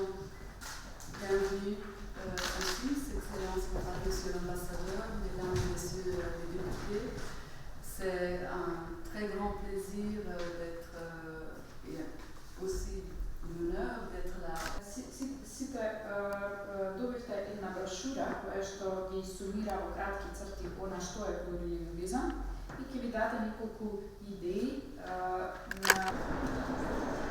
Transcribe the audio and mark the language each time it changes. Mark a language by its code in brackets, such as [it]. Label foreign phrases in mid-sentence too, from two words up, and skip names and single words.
[fr] Bienvenue en Suisse, Excellence, Monsieur l'ambassadeur, Mesdames et Messieurs les députés. C'est un très grand plaisir d'être et aussi un honneur d'être là. [mk] Сите добивте една брошура која што ги сумира во кратки црти она што е плурилингвизам и ќе ви даде неколку идеи на